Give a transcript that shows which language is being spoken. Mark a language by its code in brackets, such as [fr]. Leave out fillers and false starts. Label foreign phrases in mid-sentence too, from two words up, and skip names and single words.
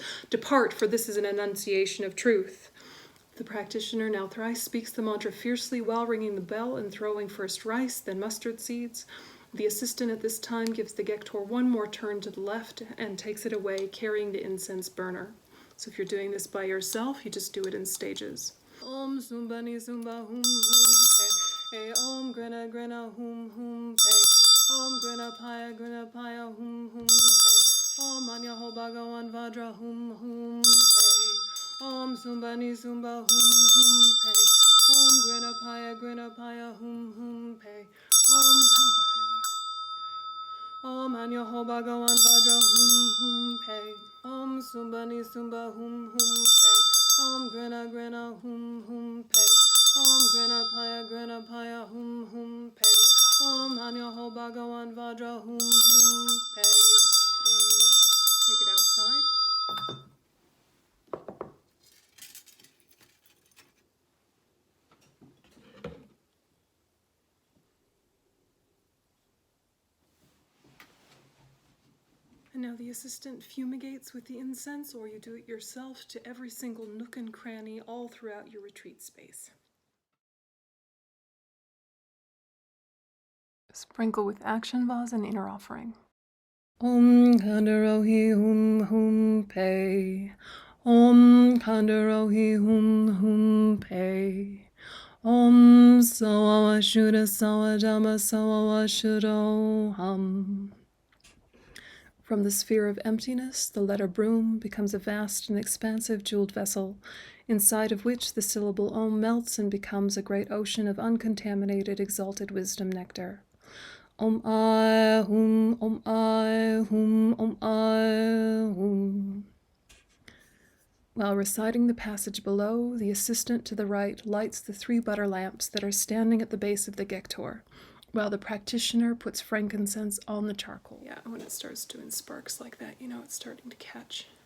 [en] Depart, for this is an enunciation of truth. The practitioner now thrice speaks the mantra fiercely while ringing the bell and throwing first rice, then mustard seeds. The assistant at this time gives the Gektor one more turn to the left and takes it away, carrying the incense burner. So if you're doing this by yourself, you just do it in stages. [sa] Om Sumbani Sumba Hum Hum Pe. Om Grina Grina Hum Hum Pe. Om Grina Paya Hum Hum Pe. Om Anya Ho Bhagawan Vajra Hum Hum Pe. Om Sumbani Sumba Hum Hum Pe. Om Grina Paya Hum Hum Pe. Om Anya Ho Bhagawan Vajra Hum Hum Pe. Om Sumbani Sumba Hum Hum Pe. Om Grina Hum Hum Pe. Om Grina Paya Hum Hum Pe. Om Anya Ho Bhagawan Vajra Hum Hum Pe. [en] Take it outside. And now the assistant fumigates with the incense, or you do it yourself, to every single nook and cranny all throughout your retreat space. Sprinkle with action vase and inner offering. [sa] Om Kandarohi Hum Hum Pe. Om Kandarohi Hum Hum Pe. Om Sawa Shuddha Sawa Dhamma Sawa Shuddho Hum. [en] From the sphere of emptiness, the letter Broom becomes a vast and expansive jeweled vessel, inside of which the syllable Om melts and becomes a great ocean of uncontaminated, exalted wisdom nectar. [sa] Om Ai Hum, Om Ai Hum, Om Ai Hum. [en] While reciting the passage below, the assistant to the right lights the 3 butter lamps that are standing at the base of the Gektor, while the practitioner puts frankincense on the charcoal. Yeah, when it starts doing sparks like that, you know it's starting to catch.